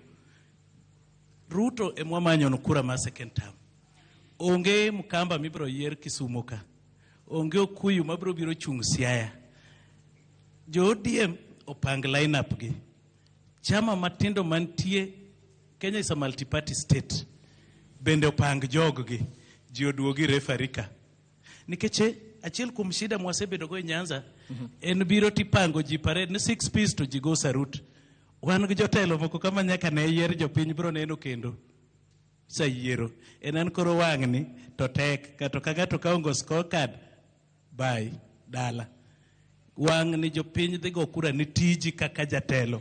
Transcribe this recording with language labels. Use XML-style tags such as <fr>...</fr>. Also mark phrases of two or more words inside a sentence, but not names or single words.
<luo>Ruto emwa manyo no kura ma</luo> <en>second term.</en> <luo>Onge Mkamba mibro yier Kisumu ka. Onge Okuyu mabro biro chung Siaya. Jo ODM opang lineup gi. Chama matindo mantie,</luo> <en>Kenya is a multi-party state.</en> <luo>Bende opang jog gi. Ji oduogi refarika. Nikeche achiel kuom shida mwasebedo go Nyanza en biro tipango ji parade ni 6 piece to ji go sarut. Wan gi jotelo moko kama nyaka ne yier jopiny biro neno kendo sa yiero en koro wang'ni to tek kato ka ng'ato kaongo scorecard bye dala wang'ni jopiny dhi go kura ni tiji kaka jatelo</luo>